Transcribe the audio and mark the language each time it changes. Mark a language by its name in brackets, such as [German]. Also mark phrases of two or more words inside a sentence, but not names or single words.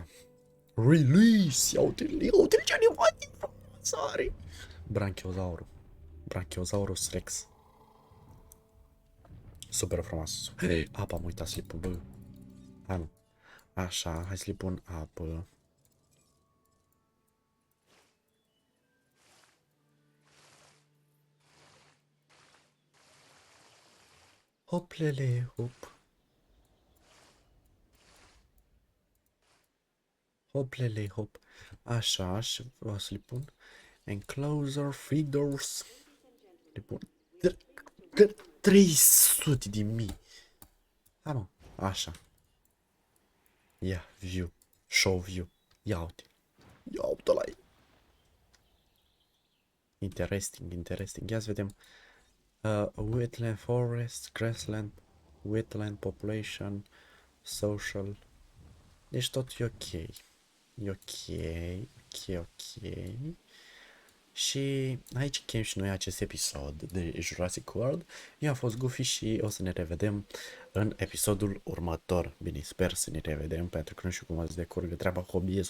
[Romanian] Release! Ia uite ce animație frumoasă are! Brachiosaurus Rex. Super frumos. Hey, apa, am uitat să-i pun, bă. Hai, mă. Așa, hai să-i pun apă. Hoplele, hop. Hoplele, hop. Așa, și o să-i pun [English] enclosure feeders. [Romanian] Le pun 300 de mii. Hai, mă. Așa. Ia, view. [English] Show view. [Romanian] Ia uite. Ia uite la ei. [English] Interesting, interesting. [Romanian] Ia să vedem. [English] Wetland forest, grassland, wetland population, social. [Romanian] Deci tot e ok. E ok, ok, ok. Și aici chem și noi acest episod de Jurassic World. Eu am fost Goofy și o să ne revedem în episodul următor. Bine, sper să ne revedem, pentru că nu știu cum o să decurgă treaba cu OBS-ul.